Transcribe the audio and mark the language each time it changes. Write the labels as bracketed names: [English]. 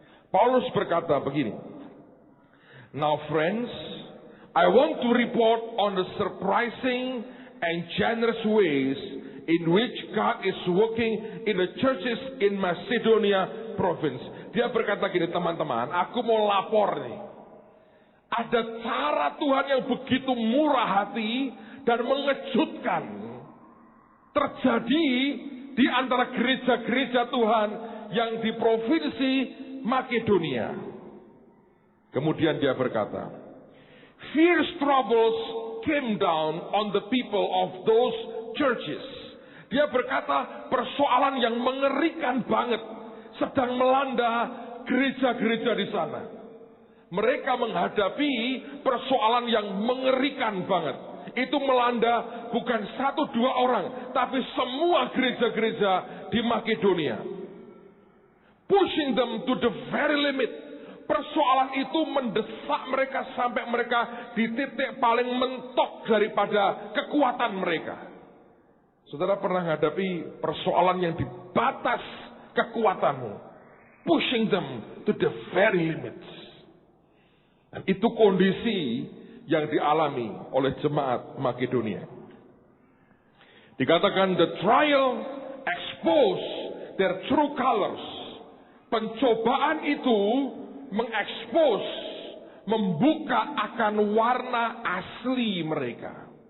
[Indonesian] Paulus berkata begini, [English] "Now friends, I want to report on the surprising and generous ways in which God is working in the churches in Macedonia province." [Indonesian] Dia berkata gini, teman-teman, aku mau lapor nih. Ada cara Tuhan yang begitu murah hati dan mengejutkan terjadi di antara gereja-gereja Tuhan yang di provinsi Makedonia. Kemudian dia berkata, [English] "Fierce troubles came down on the people of those churches." [Indonesian] Dia berkata persoalan yang mengerikan banget sedang melanda gereja-gereja di sana. Mereka menghadapi persoalan yang mengerikan banget. Itu melanda bukan 1-2 orang, tapi semua gereja-gereja di Makedonia. [English] Pushing them to the very limit. [Indonesian] Persoalan itu mendesak mereka sampai mereka di titik paling mentok daripada kekuatan mereka. Saudara pernah menghadapi persoalan yang di batas kekuatanmu. [English] Pushing them to the very limits. [Indonesian] Dan itu kondisi yang dialami oleh jemaat Makedonia. Dikatakan [English] the trial expose their true colors. [Indonesian] Pencobaan itu mengekspos, membuka akan warna asli mereka.